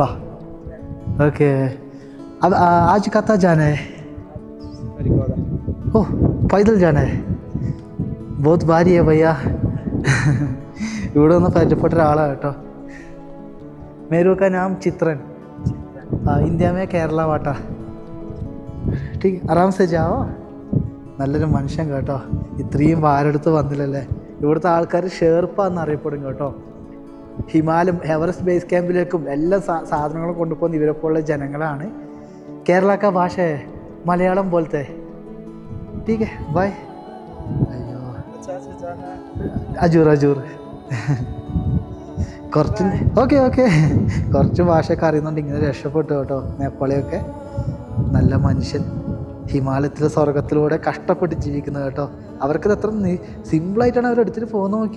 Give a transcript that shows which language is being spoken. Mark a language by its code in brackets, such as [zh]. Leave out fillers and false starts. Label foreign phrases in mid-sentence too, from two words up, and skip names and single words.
[hi] ओके. अब आज कहाँ जाना है? ओह, पैदल जाना है. बहुत भारी है भैया. [ml] ഇവിടെ ഒന്ന് പരിചയപ്പെട്ട ഒരാളാണ് കേട്ടോ. [hi] मेरे का नाम चित्रन. इंडिया में केरला वाटा. ठीक, आराम से जाओ. [ml] നല്ലൊരു മനുഷ്യൻ കേട്ടോ. ഇത്രയും ഭാരെടുത്ത് വന്നില്ലല്ലേ. ഇവിടുത്തെ ആൾക്കാർ ഷെർപ്പ എന്നറിയപ്പെടും കേട്ടോ. ഹിമാലയം എവറസ്റ്റ് ബേസ് ക്യാമ്പിലേക്കും എല്ലാ സാധനങ്ങളും കൊണ്ടുപോകുന്ന ഇവരെപ്പോലുള്ള ജനങ്ങളാണ്. [hi] केरल का भाषा मलयालम പോലത്തെ. ठीक है, बाय. [ml] അയ്യോ, അജൂർ അജൂർ കുറച്ച് ഓക്കെ കുറച്ച് ഭാഷയൊക്കെ അറിയുന്നുണ്ട്. ഇങ്ങനെ രക്ഷപ്പെട്ടു കേട്ടോ. നേപ്പാളിയൊക്കെ നല്ല മനുഷ്യൻ, ഹിമാലയത്തിലെ സ്വർഗത്തിലൂടെ കഷ്ടപ്പെട്ട് ജീവിക്കുന്നത് കേട്ടോ. അവർക്കത് എത്ര സിമ്പിളായിട്ടാണ് അവരെടുത്തിട്ട് പോകുന്ന നോക്കി.